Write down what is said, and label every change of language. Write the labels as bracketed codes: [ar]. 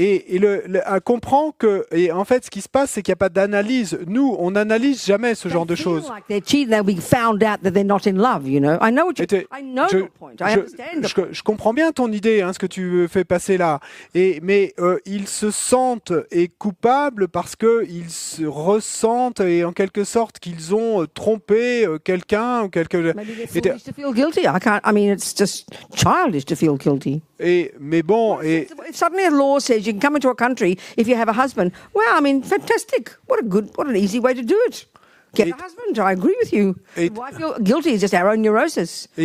[fr] Et comprend que, et en fait, ce qui se passe, c'est qu'il n'y a pas d'analyse. Nous, on n'analyse jamais ce genre de choses. [en] Like they're cheating, they'll be found out that they're not in love. You know, I know what I know your point. I understand. [fr] Je comprends bien ton idée, hein, ce que tu fais passer là. Mais ils se sentent coupables parce que ils se ressentent et en quelque sorte qu'ils ont trompé quelqu'un ou quelque. [en] To feel guilty. I mean, it's just childish to feel guilty. [fr] Mais bon, [en] If suddenly a law says you can come into a country if you have a husband, well, I mean, fantastic. What an easy way to do it. Get a husband. I agree with you. Why feel guilty is just our own neurosis.